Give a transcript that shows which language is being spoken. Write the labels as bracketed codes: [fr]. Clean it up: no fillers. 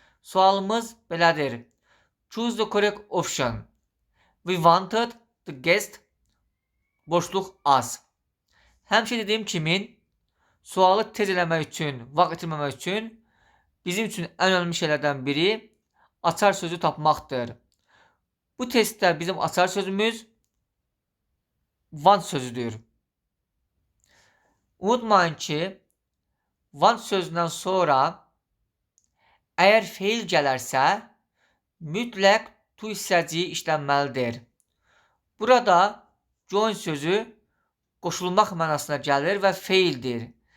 [az] Sualımız belədir. [en] Choose the correct option. We wanted the guest boşluq az. [az] Həmişə dediyim kimi, sualı tez eləmək üçün, vaxt itirməmək üçün bizim üçün ən önəmli şeylərdən biri açar sözü tapmaqdır. Bu testdə bizim açar sözümüz want sözüdür. Unutmayın ki, want sözündən sonra əgər feil gələrsə, mütləq to hissəciyi işlənməlidir. Burada join sözü qoşulmaq mənasına gəlir və feildir.